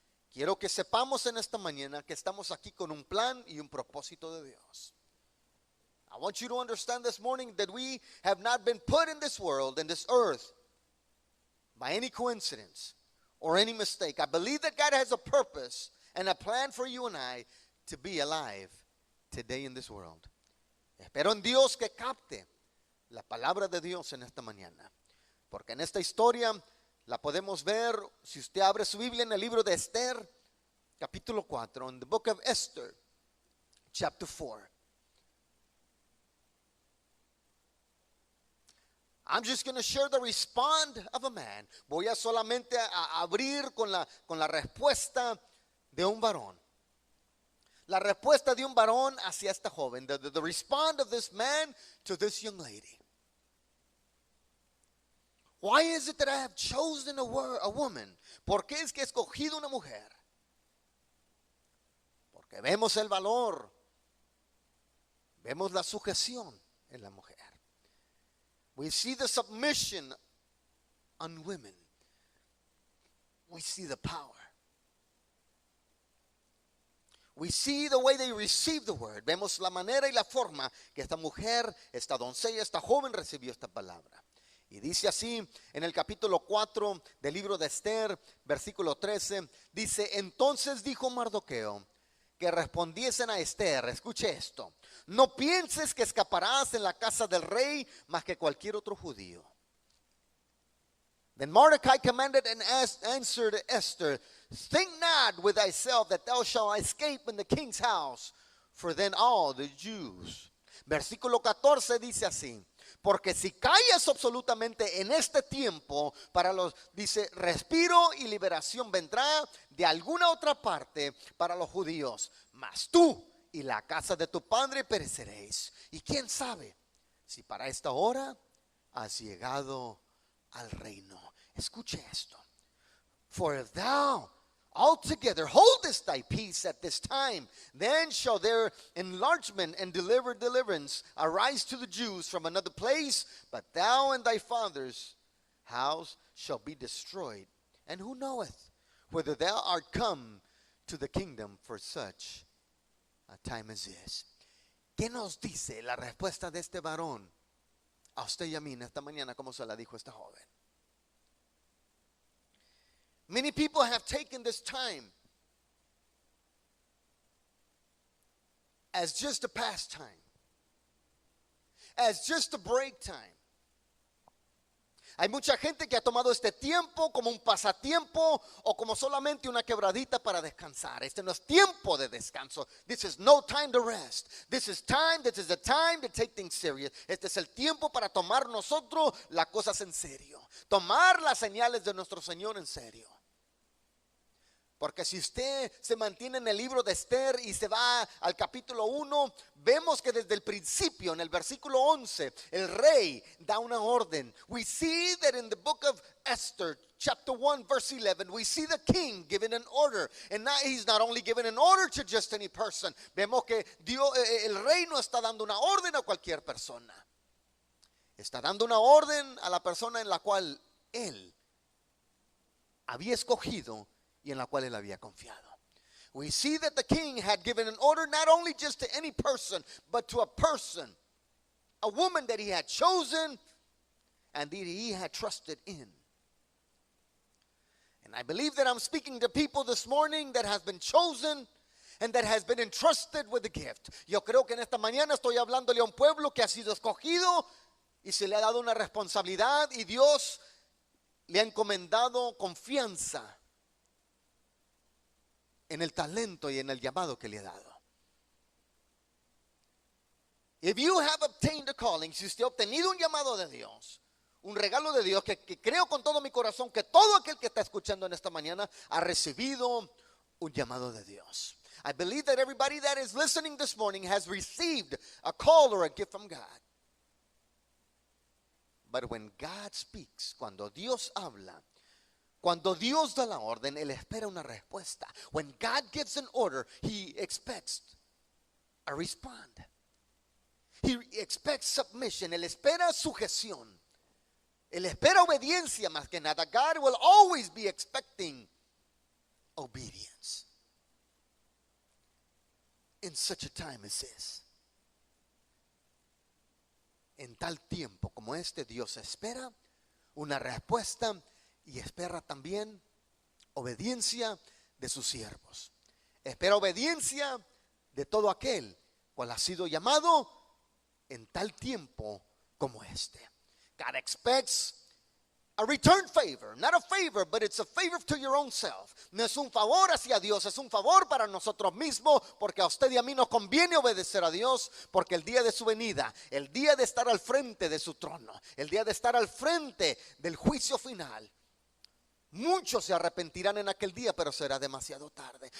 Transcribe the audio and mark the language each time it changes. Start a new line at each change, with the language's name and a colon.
Spanish: Quiero que sepamos en esta mañana que estamos aquí con un plan y un propósito de Dios.
English: I want you to understand this morning that we have not been put in this world, in this earth, by any coincidence or any mistake. I believe that God has a purpose and a plan for you and I to be alive today in this world.
Spanish: Espero en Dios que capte la palabra de Dios en esta mañana, porque en esta historia la podemos ver, si usted abre su Biblia en el libro de Esther, capítulo 4,
English: in the book of Esther, chapter 4. I'm just going to share the response of a man.
Spanish: Voy a solamente a abrir con la respuesta de un varón. La respuesta de un varón hacia esta joven.
English: The response of this man to this young lady. Why is it that I have chosen a woman?
Spanish: ¿Por qué es que he escogido una mujer? Porque vemos el valor. Vemos la sujeción en la mujer.
English: We see the submission on women. We see the power. We see the way they receive the word.
Spanish: Vemos la manera y la forma que esta mujer, esta doncella, esta joven recibió esta palabra. Y dice así en el capítulo 4 del libro de Esther, versículo 13, dice, entonces dijo Mardoqueo que respondiesen a Esther, escuche esto, no pienses que escaparás en la casa del rey más que cualquier otro judío.
English: Then Mordecai commanded and answered Esther, think not with thyself that thou shalt escape in the king's house, for then all the Jews.
Spanish: Versículo 14 dice así, porque si callas absolutamente en este tiempo, dice, respiro y liberación vendrá de alguna otra parte para los judíos, mas tú y la casa de tu padre pereceréis. Y quién sabe si para esta hora has llegado al reino. Escuche esto.
English: For if thou altogether holdest thy peace at this time, then shall their enlargement and deliverance arise to the Jews from another place, but thou and thy father's house shall be destroyed. And who knoweth whether thou art come to the kingdom for such a time as this?
Spanish: ¿Qué nos dice la respuesta de este varón a usted y a mí esta mañana, como se la dijo esta joven?
English: Many people have taken this time as just a pastime, as just a break time.
Spanish: Hay mucha gente que ha tomado este tiempo como un pasatiempo o como solamente una quebradita para descansar. Este no es tiempo de descanso.
English: This is no time to rest. This is the time to take things serious.
Spanish: Este es el tiempo para tomar nosotros las cosas en serio. Tomar las señales de nuestro Señor en serio. Porque si usted se mantiene en el libro de Esther y se va al capítulo 1, vemos que desde el principio, en el versículo 11, el rey da una orden.
English: We see that in the book of Esther, chapter 1, verse 11, we see the king giving an order. And now he's not only giving an order to just any person.
Spanish: Vemos que el rey no está dando una orden a cualquier persona. Está dando una orden a la persona en la cual él había escogido y en la cual él había confiado.
English: We see that the king had given an order not only just to any person, but to a person, a woman that he had chosen and that he had trusted in. And I believe that I'm speaking to people this morning that has been chosen and that has been entrusted with the gift.
Spanish: Yo creo que en esta mañana estoy hablándole a un pueblo que ha sido escogido y se le ha dado una responsabilidad y Dios le ha encomendado confianza en el talento y en el llamado que le ha dado.
English: If you have obtained a calling,
Spanish: si usted ha obtenido un llamado de Dios, un regalo de Dios, que creo con todo mi corazón que todo aquel que está escuchando en esta mañana ha recibido un llamado de Dios.
English: I believe that everybody that is listening this morning has received a call or a gift from God. But when God speaks,
Spanish: cuando Dios habla, cuando Dios da la orden, Él espera una respuesta.
English: When God gives an order, He expects a response. He expects submission.
Spanish: Él espera sujeción. Él espera obediencia más que nada.
English: God will always be expecting obedience in such a time as this.
Spanish: En tal tiempo como este, Dios espera una respuesta y espera también obediencia de sus siervos. Espera obediencia de todo aquel cual ha sido llamado en tal tiempo como este.
English: God expects a return favor, not a favor, but it's a favor to your own self.
Spanish: No es un favor hacia Dios, es un favor para nosotros mismos, porque a usted y a mí nos conviene obedecer a Dios, porque el día de su venida, el día de estar al frente de su trono, el día de estar al frente del juicio final, muchos se arrepentirán en aquel día, pero será demasiado tarde.